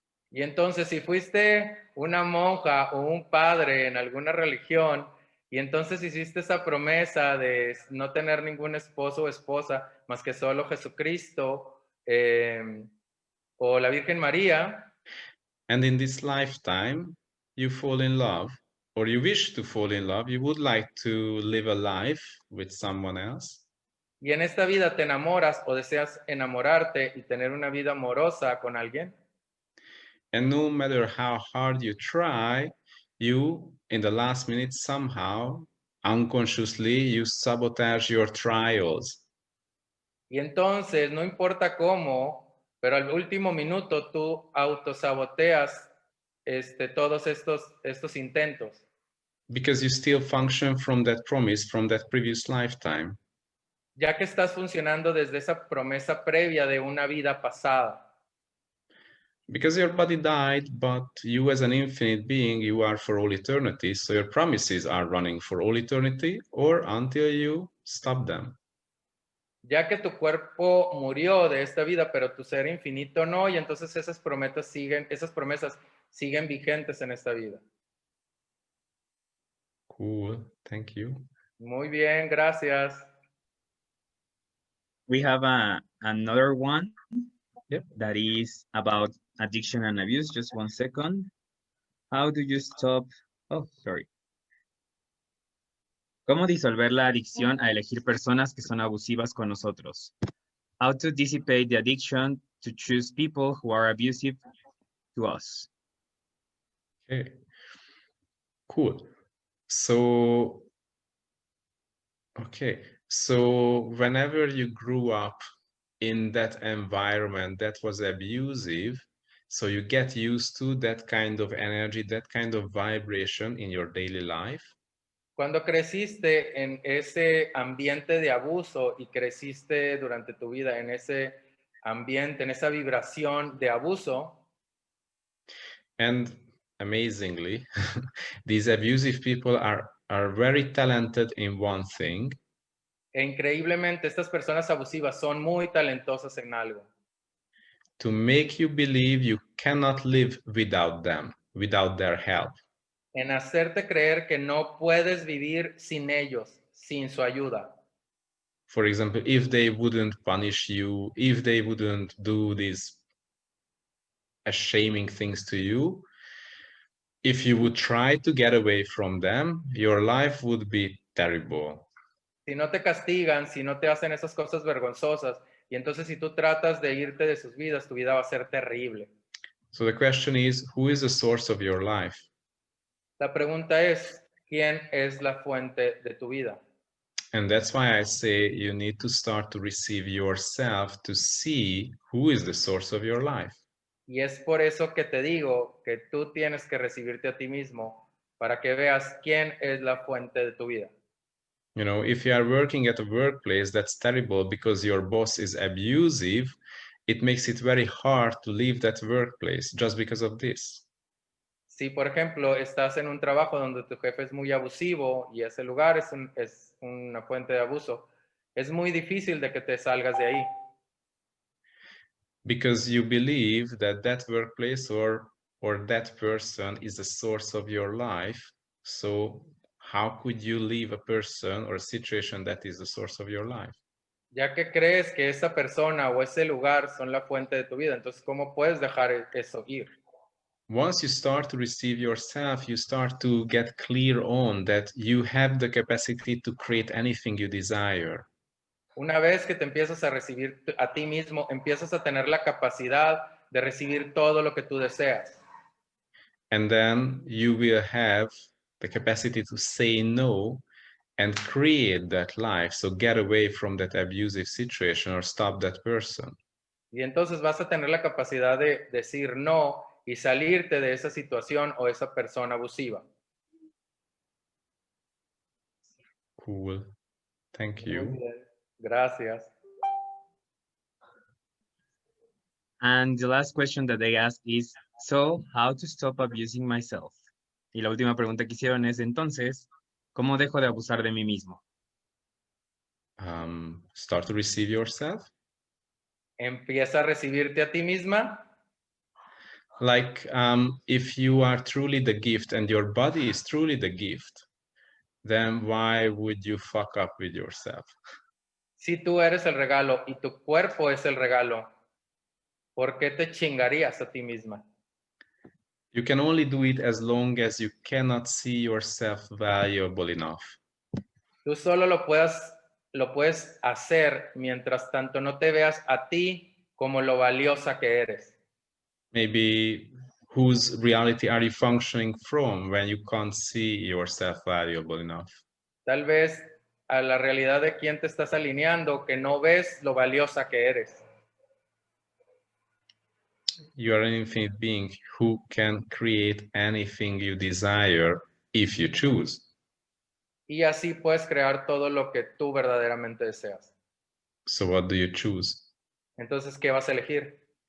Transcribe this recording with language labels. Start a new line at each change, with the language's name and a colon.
Spanish: Y entonces, si fuiste una monja o un padre en alguna religión, y entonces hiciste esa promesa de no tener ningún esposo o esposa, más que solo Jesucristo o la Virgen María,
English: and in this lifetime, you fall in love, or you wish to fall in love, you would like to live a life with someone else.
Spanish: y en esta vida te enamoras o deseas enamorarte y tener una vida amorosa con alguien,
English: And no matter how hard you try, you, in the last minute, somehow, unconsciously, you sabotage your trials.
Spanish: y entonces, no importa cómo, pero al último minuto tú autosaboteas todos estos intentos.
English: Because you still function from that promise from that previous lifetime.
Spanish: Ya que estás funcionando desde esa promesa previa de una vida pasada.
English: Because your body died, but you as an infinite being, you are for all eternity. So your promises are running for all eternity or until you stop them.
Spanish: Ya que tu cuerpo murió de esta vida, pero tu ser infinito no, y entonces esas promesas siguen vigentes en esta vida.
English: Cool, thank you.
Spanish: Muy bien, gracias.
English: We have another one. Yep. That is about addiction and abuse. Just 1 second. How do you stop? Oh, sorry.
Spanish: ¿Cómo disolver la adicción a elegir personas que son abusivas con nosotros?
English: How to dissipate the addiction to choose people who are abusive to us. Okay, cool. So, okay, so whenever you grew up in that environment that was abusive, so you get used to that kind of energy, that kind of vibration in your daily life.
Spanish: Cuando creciste en ese ambiente de abuso y creciste durante tu vida en ese ambiente, en esa vibración de abuso,
English: And amazingly, these abusive people are very talented in one thing.
Spanish: e increíblemente estas personas abusivas son muy talentosas en algo.
English: To make you believe you cannot live without them, without their help.
Spanish: En hacerte creer que no puedes vivir sin ellos, sin su ayuda.
English: For example, if they wouldn't punish you, if they wouldn't do these shaming things to you, if you would try to get away from them, your life would be terrible.
Spanish: Si no te castigan, si no te hacen esas cosas vergonzosas, y entonces si tú tratas de irte de sus vidas, tu vida va a ser terrible.
English: So the question is, who is the source of your life?
Spanish: La pregunta es, ¿quién es la fuente de tu vida?
English: And that's why I say you need to start to receive yourself to see who is the source of your life.
Spanish: Y es por eso que te digo que tú tienes que recibirte a ti mismo para que veas quién es la fuente de tu vida.
English: You know, if you are working at a workplace that's terrible because your boss is abusive, it makes it very hard to leave that workplace just because of this.
Spanish: Si, por ejemplo, estás en un trabajo donde tu jefe es muy abusivo y ese lugar es una fuente de abuso, es muy difícil de que te salgas de ahí.
English: Because you believe that that workplace or that person is the source of your life. So how could you leave a person or a situation that is the source of your life?
Spanish: Ya que crees que esa persona o ese lugar son la fuente de tu vida, entonces ¿cómo puedes dejar eso ir?
English: Once you start to receive yourself, you start to get clear on that you have the capacity to create anything you desire.
Spanish: Una vez que te empiezas a recibir a ti mismo, empiezas a tener la capacidad de recibir todo lo que tú deseas.
English: And then you will have the capacity to say no and create that life. So get away from that abusive situation or stop that person.
Spanish: Y entonces vas a tener la capacidad de decir no y salirte de esa situación o esa persona abusiva.
English: Cool. Thank
Spanish: Muy
English: you.
Spanish: bien. Gracias.
English: And the last question that they ask is, so how to stop abusing myself?
Spanish: Y la última pregunta que hicieron es, entonces, ¿cómo dejo de abusar de mí mismo?
English: Start to receive yourself.
Spanish: Empieza a recibirte a ti misma.
English: Like if you are truly the gift and your body is truly the gift, then why would you fuck up with yourself?
Spanish: Si tú eres el regalo y tu cuerpo es el regalo, ¿por qué te chingarías a ti misma?
English: You can only do it as long as you cannot see yourself valuable enough.
Spanish: Tú solo lo puedes hacer mientras tanto no te veas a ti como lo valiosa que eres.
English: Maybe whose reality are you functioning from when you can't see yourself valuable enough?
Spanish: Tal vez a la realidad de quién te estás alineando, que no ves lo valiosa que eres.
English: You are an infinite being who can create anything you desire if you choose.
Spanish: Y así puedes crear todo lo que tú verdaderamente deseas.
English: So what do you choose?
Spanish: Entonces, ¿qué vas a elegir?